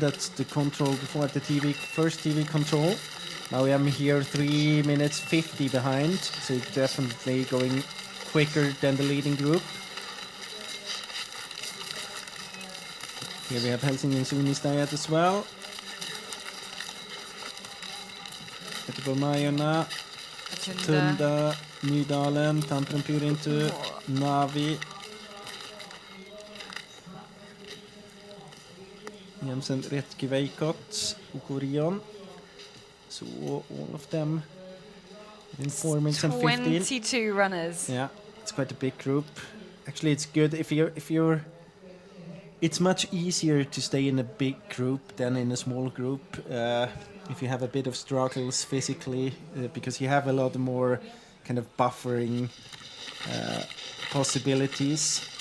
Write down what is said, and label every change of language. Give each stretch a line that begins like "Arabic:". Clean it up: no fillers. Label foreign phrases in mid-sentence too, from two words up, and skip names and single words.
English: That's the control before at the first TV control. Now I am here 3 minutes 50 behind, so definitely going quicker than the leading group. Here we have Helsingin Sunnistad as well. Göteborg-Majorna, Tunda, Nydalen, Tampere Purintu, Navi. Jensen Retke Veikot, Ukorion. So all of them in 4 minutes and 15. 22 runners. Yeah, it's quite a big group. Actually, it's good if you're. It's much easier to stay in a big group than in a small group if you have a bit of struggles physically, because you have a lot more kind of buffering possibilities.